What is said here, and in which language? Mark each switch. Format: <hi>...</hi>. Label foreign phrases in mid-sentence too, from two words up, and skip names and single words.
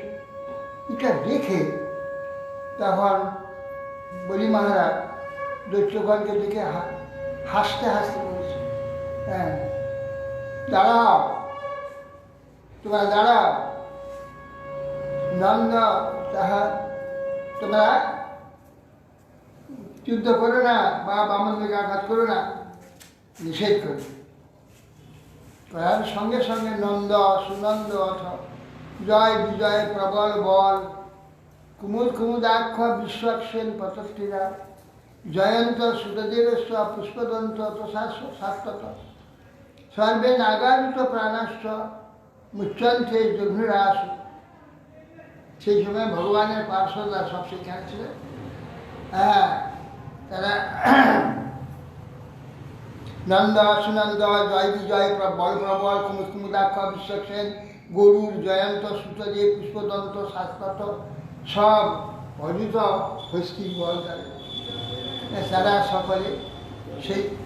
<bn>এটা দেখে তখন বলি মহারাজ দৈত্যগণকে দেখে হাসতে হাসতে বলেছে, হ্যাঁ দাঁড়াও, তোমরা দাঁড়াও, নন্দ তাহা তোমরা যুদ্ধ করো না বা বামনদেবকে আঘাত করো না, নিষেধ করো।</bn> <sa>তার সঙ্গে সঙ্গে নন্দ সুনন্দ অথ জয় বিজয় প্রবল বল কুমুদ কুমুদাক্ষ বিশ্বক্ষেন পতস্থিরা জয়ন্ত সুতদেবস্ব পুষ্পদন্ত শাশ্বত সর্বে নাগারিত প্রাণাশ্চ মুচ্ছন্তে জঘ্নুরাস।</sa> <bn>সেই সময় ভগবানের পার্শ্বরা সব সেখানে ছিলেন। হ্যাঁ, তারা নন্দ সুনন্দ জয় বিজয় বল প্রবল কুমুদ কুমুদাক্ষ বিশ্বক্ষেন গরুর জয়ন্ত সুতদেব পুষ্পদন্ত শাশ্বত সব অজিত হস্তি বল তারা সকলে সেই</bn>